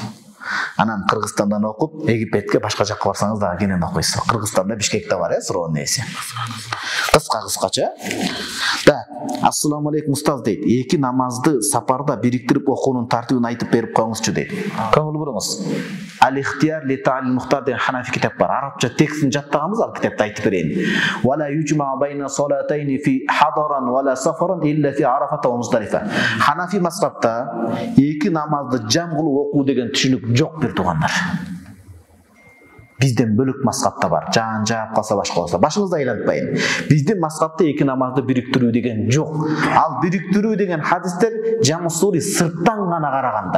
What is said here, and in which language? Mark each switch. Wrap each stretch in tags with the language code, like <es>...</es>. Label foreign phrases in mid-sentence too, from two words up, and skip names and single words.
<ky>Анан Кыргызстандан окуп, Египетке, башка жакка барсаңыз дагы кенен окуйсуз. Кыргызстанда Бишкекте бар, суроонун ээси. Кыскача. Да,</ky> <ar>السلام عليكم</ar> <ky>устаз дейт. Эки намазды сапарда бириктирип окуунун тартибин айтып берип коюңузчу дейт. Көңүл буруңуз. Ал-ихтияр ли та'лил мухтар деген ханафи китап бар. Арабча текстин жаттаганбыз, ал китапты айтып берейин.</ky> <ar>ولا يجمع بين صلاتين في حضر ولا سفر إلا في عرفة ومزدلفة.</ar> <ky>Ханафи мазхабта эки намазды жам кылып окуу деген түшүнүк жок бир туугандар. Бизден бөлөк мазхабта бар. Жан жаап калса башка болсо, башыңызды айлантпайын. Биздин мазхабта эки намазды бириктирүү деген жок. Ал бириктирүү деген хадистер жамы сури сырттан гана караганда.</ky>